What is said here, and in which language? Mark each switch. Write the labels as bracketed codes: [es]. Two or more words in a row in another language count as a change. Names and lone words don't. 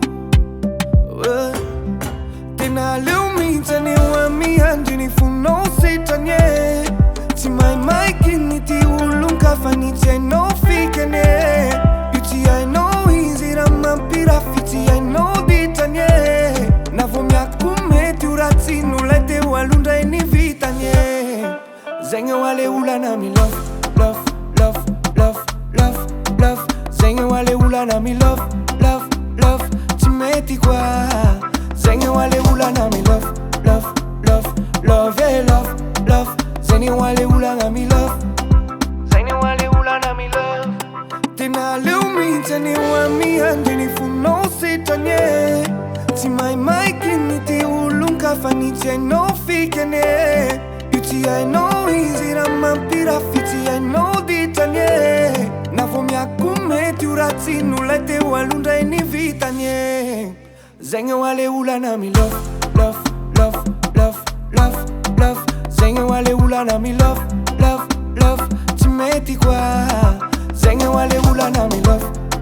[mg] Tena leo mihitsy aneo amiandry ny fonao setrany e Tsy maimaiky ny ty olon-ka fa ny tsy hainao fikany e Io tsy hainao izy raha mampirafy tsy hainao ditrany e Na vo miako mety ho ratsy nolay teo alondray ny vitany e Zegny ho ale olana mi [en] love, love, love, love, love, love [mg] Zegny ho ale olana mi [en] love, love, love [mg] Tsy mety koa Zegny ho ale olana mi [en] love, love, love, love, love, love [mg] Zegny ho ale olana mi love Zegny ho ale olana mi love Tena leo mihitsy aneo amiandry ny fonao setrany e Tsy maimaiky ny ty olon-ka fa ny tsy hainao fikany e Io tsy hainao izy raha mampirafy tsy hainao ditrany e Na vo miako mety ho ratsy nolay teo alondray ny vitany e Zegny ho ale olana mi [en] love, love, love, love, love, love [mg] Zegny ho ale olana mi [en] love, love, love [mg] Tsy mety koa Zegny ho ale olana mi love